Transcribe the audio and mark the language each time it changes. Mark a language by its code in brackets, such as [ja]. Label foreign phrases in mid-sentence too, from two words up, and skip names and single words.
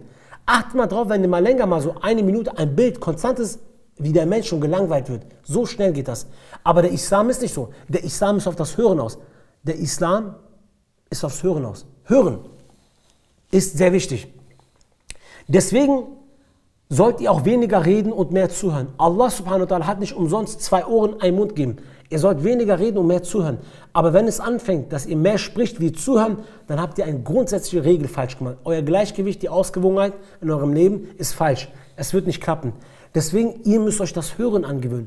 [de] Achtet mal drauf, wenn ihr mal länger, mal so 1 Minute ein Bild konstant ist, wie der Mensch schon gelangweilt wird. So schnell geht das. Aber der Islam ist nicht so. Der Islam ist auf das Hören aus. Der Islam ist aufs Hören aus. Hören ist sehr wichtig. Deswegen sollt ihr auch weniger reden und mehr zuhören. Allah [ar] سبحانه وتعالى [de] hat nicht umsonst 2 Ohren, einen Mund gegeben. Ihr sollt weniger reden und mehr zuhören. Aber wenn es anfängt, dass ihr mehr spricht wie zuhören, dann habt ihr eine grundsätzliche Regel falsch gemacht. Euer Gleichgewicht, die Ausgewogenheit in eurem Leben ist falsch. Es wird nicht klappen. Deswegen, ihr müsst euch das Hören angewöhnen.